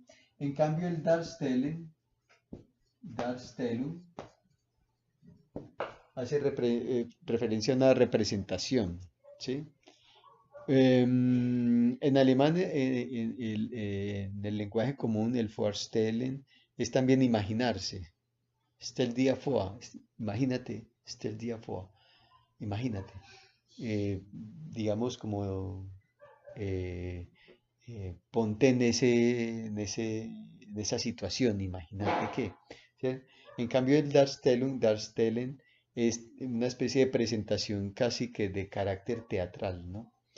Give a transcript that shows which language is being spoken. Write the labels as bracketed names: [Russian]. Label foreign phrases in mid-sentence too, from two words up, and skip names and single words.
[Spanish] En cambio el Darstellung hace referencia a una representación, ¿sí? En alemán, en el lenguaje común, el Vorstellen es también imaginarse. [German] Stell dir vor, imagínate, stell dir vor, [Spanish] imagínate. Digamos como ponte en esa situación, imagínate que. ¿Sí? En cambio, el Darstellen es una especie de presentación casi que de carácter teatral, ¿no?